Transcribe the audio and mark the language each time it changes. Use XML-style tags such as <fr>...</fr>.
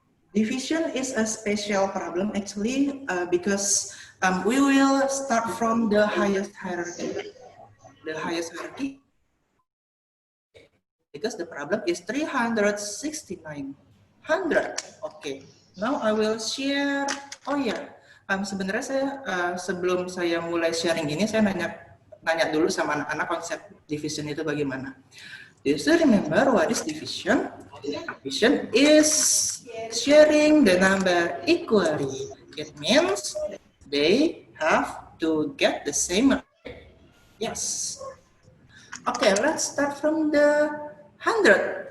<en>Division is a special problem actually because we will start from the highest hierarchy. The highest hierarchy because the problem is 369. 100. Okay. Now I will share.</en> <id>Oh ya, sebenarnya saya sebelum saya mulai sharing ini saya nanya dulu sama anak-anak konsep division itu bagaimana.</id> <en>Do you still remember what is division? Division is sharing the number equally. It means they have to get the same. Yes. Okay, let's start from the 100.</en>